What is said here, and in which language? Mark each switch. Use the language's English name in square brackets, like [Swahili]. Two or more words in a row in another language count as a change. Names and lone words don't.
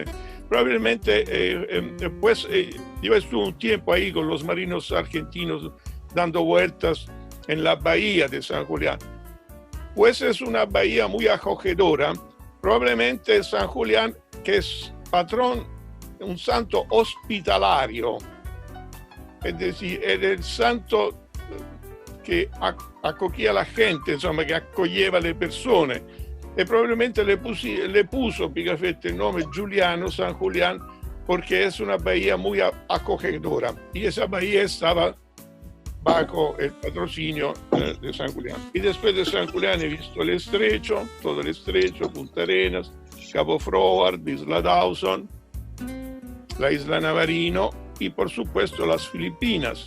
[Spanish] Probablemente, yo estuve un tiempo ahí con los marinos argentinos dando vueltas en la bahía de San Julián. Pues es una bahía muy acogedora. Probablemente San Julián, que es patrón, un santo hospitalario, es decir, es el santo che acogía la gente, [Italian] insomma, che accoglieva le persone, [Spanish] e probabilmente le puso Pigafetta el nome Giuliano, San Julián, porque es una bahía muy acogedora, y esa bahía estaba bajo el patrocinio de San Julián. Y después de San Julián he visto el estrecho, todo el estrecho, Punta Arenas, Cabo Froward, Isla Dawson, la isla Navarino y por supuesto las Filipinas.